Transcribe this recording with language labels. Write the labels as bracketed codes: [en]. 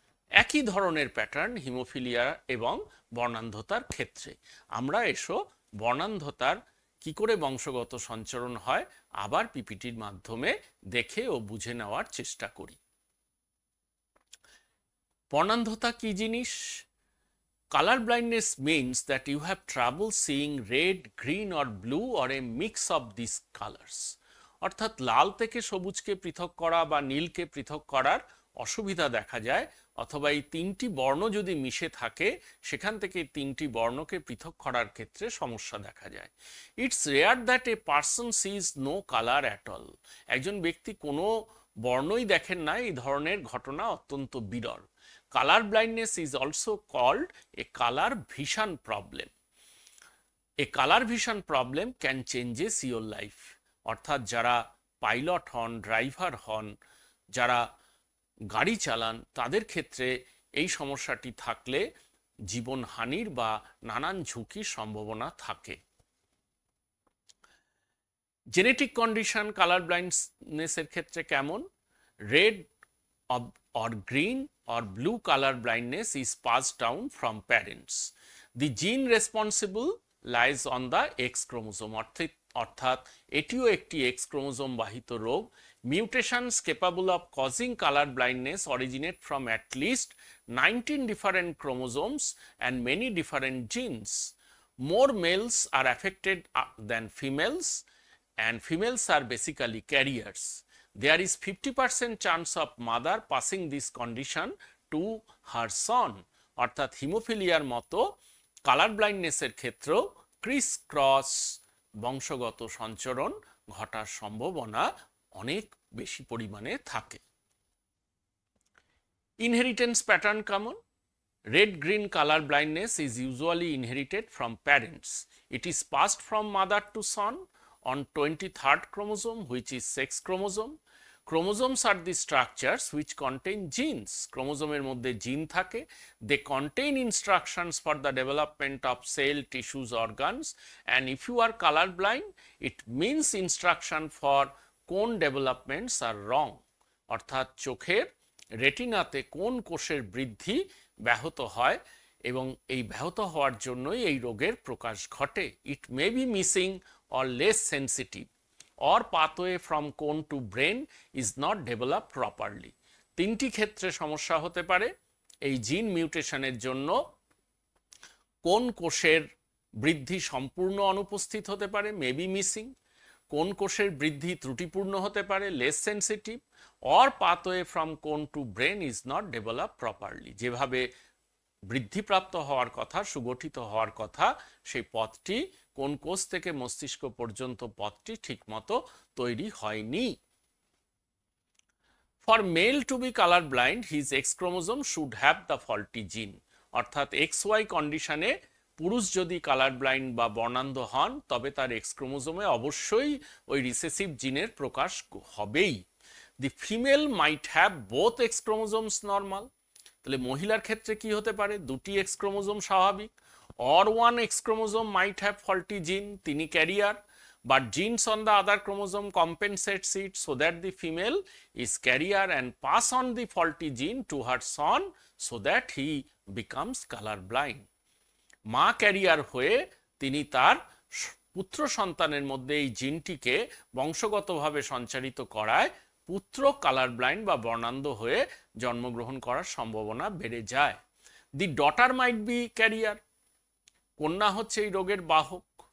[bn] একই ধরনের pattern haemophilia এবং বর্ণান্ধতার ক্ষেত্রে। আমরা বর্ণান্ধতার কি করে বংশগত সঞ্চরণ হয় আবার পিপিটির মাধ্যমে দেখে ও বুঝে নেওয়ার চেষ্টা করি। বর্ণান্ধতা কি জিনিস? [en] Color blindness means that you have trouble seeing red, green or blue or a mix of these colors. [bn] অর্থাৎ লাল থেকে সবুজকে পৃথক করা বা নীলকে পৃথক করার অসুবিধা দেখা যায়, অথবা এই তিনটি বর্ণ যদি মিশে থাকে সেখান থেকে তিনটি বর্ণকে পৃথক করার ক্ষেত্রে সমস্যা দেখা যায়। [en] It's rare that a person sees no colour at all. [bn] একজন ব্যক্তি কোনো বর্ণই দেখেন না, এই ধরনের ঘটনা অত্যন্ত বিরল। [en] Color blindness is also called a color vision problem. A color vision problem can changes your life. [bn] অর্থাৎ যারা পাইলট হন, ড্রাইভার হন, যারা গাড়ি চালান, তাদের ক্ষেত্রে এই সমস্যাটি থাকলে জীবনহানির বা নানান ঝুঁকির সম্ভাবনা থাকে। জেনেটিক কন্ডিশন কালার ব্লাইন্ডনেসের ক্ষেত্রে কেমন? [en] Red or green or blue color blindness is passed down from parents. The gene responsible lies on the X chromosome. [bn] অর্থাৎ এটিও একটি X ক্রোমোজোম বাহিত রোগ। [en] Mutations capable of causing color blindness originate from at least 19 different chromosomes and many different genes. More males are affected than females, and females are basically carriers. There is 50% chance of mother passing this condition to her son. [bn] অর্থাৎ হিমোফিলিয়ার মতো colour ব্লাইন্ডনেসের ক্ষেত্রেও Chris cross বংশগত সঞ্চরণ ঘটার সম্ভাবনা অনেক বেশি পরিমাণে থাকে। [en] inheritance pattern [bn] কেমন? [en] Red green colour blindness is usually inherited from parents. It is passed from mother to son on 23rd chromosome, which is sex chromosome. Chromosomes are the structures which contain genes. [bn] Chromosomer মধ্যে জিন থাকে। [en] They contain instructions for the development of cell, tissues, organs, and if you are color blind, it means instruction for cone developments are wrong. [bn] অর্থাৎ চোখের রেটিনাতে কোন কোষের বৃদ্ধি ব্যাহত হয় এবং এই ব্যাহত হওয়ার জন্যই এই রোগের প্রকাশ ঘটে। [en] It may be missing or less sensitive, or pathway from cone to brain is not developed properly. [bn] তিনটি ক্ষেত্রে সমস্যা হতে পারে। এই জিন মিউটেশনের জন্য কোন কোষের বৃদ্ধি সম্পূর্ণ অনুপস্থিত হতে পারে, [en] May be missing. [bn] কোন কোষের বৃদ্ধি ত্রুটিপূর্ণ হতে পারে, [en] Less sensitive. Or pathway from cone to brain is not develop properly. [bn] যেভাবে বৃদ্ধিপ্রাপ্ত হওয়ার কথা, সুগঠিত হওয়ার কথা, সেই পথটি কোন কোষ থেকে মস্তিষ্ক পর্যন্ত পথটি ঠিকমতো তৈরি হয়নি। [en] For male to be colour blind his X chromosome should have the faulty gene. [bn] অর্থাৎ XY কন্ডিশনে পুরুষ যদি কালার ব্লাইন্ড বা বর্ণান্ধ হন তবে তার এক্স ক্রোমোজোমে অবশ্যই ওই রিসেসিভ জিনের প্রকাশ হবেই। [en] The female might have both X chromosomes normal. [bn] তাহলে মহিলার ক্ষেত্রে কি হতে পারে? দুটি এক্স ক্রোমোজোম স্বাভাবিক। [en] or one X chromosome might have faulty gene, [bn] তিনি [en] carrier, but genes on the other chromosome compensates it so that the female is carrier and pass on the faulty gene to her son so that he becomes color blind. [bn] মা career হয়ে তিনি তার পুত্র সন্তানের মধ্যে এই জিনটিকে বংশগতভাবে সঞ্চারিত করায় পুত্র কালার ব্লাইন্ড বা বর্ণান্ধ হয়ে জন্মগ্রহণ করার সম্ভাবনা বেড়ে যায়। [en] the daughter might be carrier, [bn] কন্যা হচ্ছে এই রোগের বাহক।